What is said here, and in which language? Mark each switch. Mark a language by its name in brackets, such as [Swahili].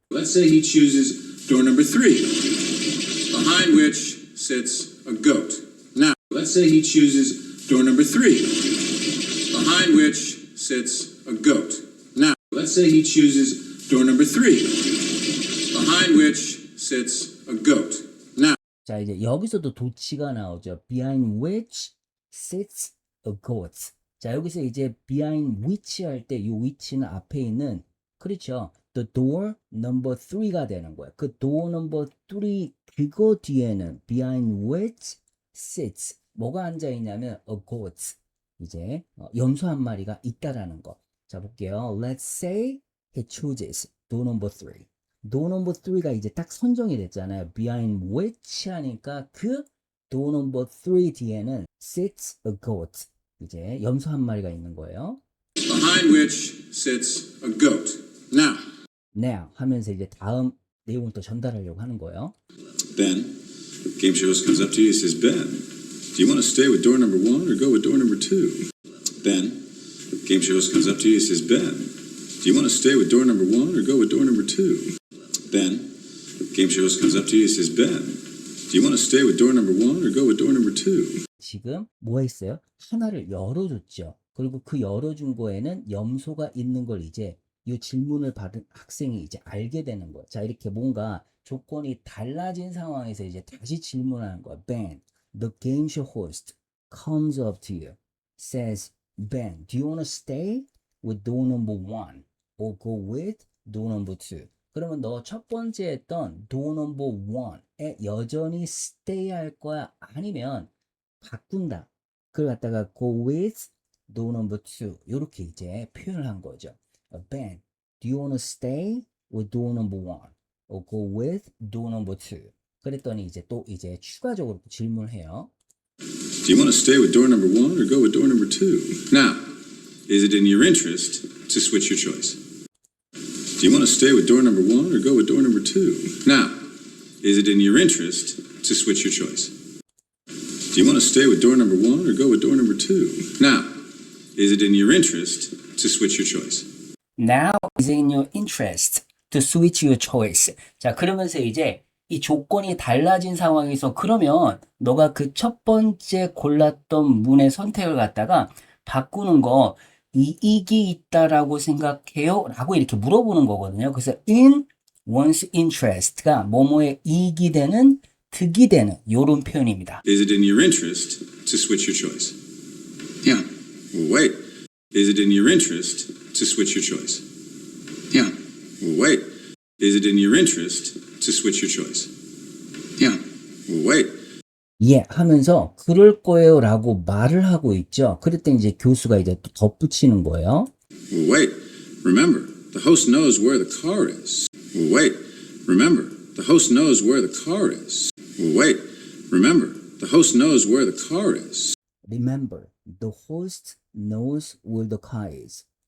[English] Let's say he chooses door number 3, behind which sits a goat. Now, let's say he chooses door number 3, behind which sits a goat. Now, let's say he chooses door number 3, behind which sits a goat. Now, [Korean] 자, 이제 여기서도 도치가 나오죠. [English] Behind which sits a goat. [Korean] 자, 여기서 이제 [English] behind which [Korean] 할 때 이 which는 앞에 있는 그렇죠. [English] The door number 3가 [Korean] 되는 거예요. [English] 그 door number 3 [Korean] 그거 뒤에는 [English] behind which sits [Korean] 뭐가 앉아 있냐면 [English] a goat. [Korean] 이제 염소 한 마리가 있다라는 거. 자, 볼게요. [English] Let's say he chooses door number 3. door number 3 [Korean] 가 이제 딱 선정이 됐잖아요. [English] behind which [Korean] 하니까 그 [English] door number 3 [Korean] 뒤에는 [English] sits a goat. [Korean] 이제 염소 한 마리가 있는 거예요. [English] behind which sits a goat. [Korean] Now 하면서 이제 다음 내용을 또 전달하려고 하는 거예요. [English] Ben, game show host comes up to you and says, Ben, do you want to stay with door number 1 or go with door number 2? Ben, game show host comes up to you and says, Ben, do you want to stay with door number 1 or go with door number 2? Ben, game show host comes up to you and says, Ben, do you want to stay with door number 1 or go with door number 2? [Korean] 지금 뭐 했어요? 하나를 열어줬죠. 그리고 그 열어준 거에는 염소가 있는 걸 이제 이 질문을 받은 학생이 이제 알게 되는 거예요. 자, 이렇게 뭔가 조건이 달라진 상황에서 이제 다시 질문하는 거예요. [English] Ben, the game show host comes up to you, says, Ben, do you want to stay with door number 1 or go with door number 2? [Korean] 그러면 너 첫 번째 했던 [English] door number 1 [Korean] 에 여전히 stay 할 거야? 아니면 바꾼다. 그걸 갖다가 [English] go with door number 2 [Korean] 이렇게 이제 표현을 한 거죠. [English] Ben, do you want to stay with door number 1 or go with door number 2? [Korean] 그랬더니 이제 또 이제 추가적으로 질문을 해요. [English] Do you want to stay with door number 1 or go with door number 2? Now, is it in your interest to switch your choice? Do you want to stay with door number 1 or go with door number 2? Now, is it in your interest to switch your choice? Do you want to stay with door number 1 or go with door number 2? Now, is it in your interest to switch your choice? Now is in your interest to switch your choice. [Korean] 자, 그러면서 이제 이 조건이 달라진 상황에서 그러면 너가 그 첫 번째 골랐던 문의 선택을 갖다가 바꾸는 거 이익이 있다라고 생각해요? 라고 이렇게 물어보는 거거든요. 그래서 [English] in one's interest [Korean] 가 뭐뭐에 이익이 되는 득이 되는 요런 표현입니다. [English] Is it in your interest to switch your choice? Yeah. Well, wait. Is it in your interest to switch your choice? Yeah. Well, wait. Is it in your interest to switch your choice? Yeah. Well, wait. [Korean] 예, 하면서 그럴 거예요 라고 말을 하고 있죠. 그랬더니 이제 교수가 이제 또 덧붙이는 거예요. [English] Well, wait. Remember, the host knows where the car is. Well, wait. Remember, the host knows where the car is. Well, wait. Remember, the host knows where the car is. Remember, the host knows where the car is.